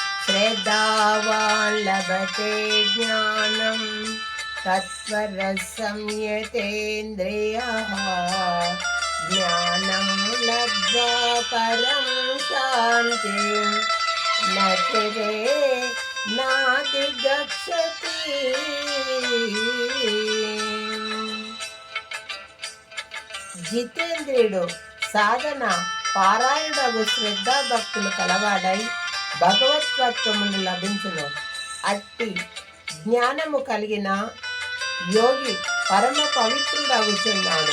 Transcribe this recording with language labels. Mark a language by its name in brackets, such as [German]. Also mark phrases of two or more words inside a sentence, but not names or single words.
[Sanskrit] श्रद्धावान् लभते ज्ञानं तत्त्वरसं यतेन्द्रियः ज्ञानं लब्ध्वा परं शान्तिं न चिरे नाधिगच्छति। [Telugu] జితేంద్రియుడు సాధన పారాయణుడగు శ్రద్ధా భక్తులు కలవాడై భగవత్వత్వమును లభించును. అట్టి జ్ఞానము కలిగిన యోగి పరమ పవిత్రుడవుచున్నాడు.